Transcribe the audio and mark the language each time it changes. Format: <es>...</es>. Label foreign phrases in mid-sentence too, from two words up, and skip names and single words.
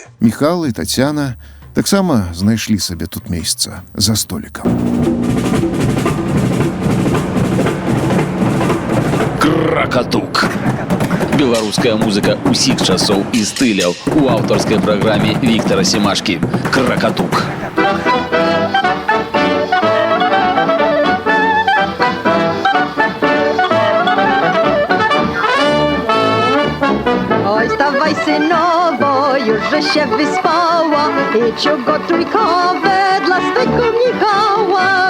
<be>Міхал і Таццяна таксама знайшлі сабе тут месца за столікам. Кракатук. Беларуская музыка усіх часоў і стыляў у аўтарскай праграме Віктара Семашкі. Кракатук.</be> <pl>Oj, stawaj synowo, już że się wyspała, idź ugotuj kawę dla swego Michała.</pl>